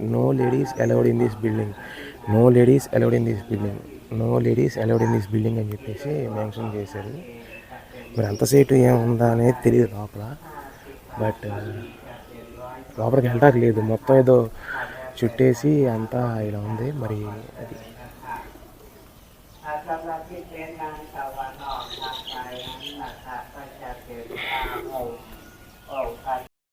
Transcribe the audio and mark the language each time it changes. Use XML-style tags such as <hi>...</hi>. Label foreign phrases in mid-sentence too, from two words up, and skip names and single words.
<en>no ladies allowed in this building, no ladies allowed in this building, no ladies allowed in this building</en> <te>అని చెప్పేసి మెన్షన్ చేశారు. మరి అంత సీటు ఏముందా అనేది తెలియదు లోపల, బట్ లోపలికి వెళ్ళడానికి లేదు, మొత్తం ఏదో చుట్టేసి అంతా ఇలా ఉంది. మరి అది</te> <th>สำหรับที่เป็นงานตะวันออกทางไปนั้นนะครับก็จะเป็นทางองค์พระ</th>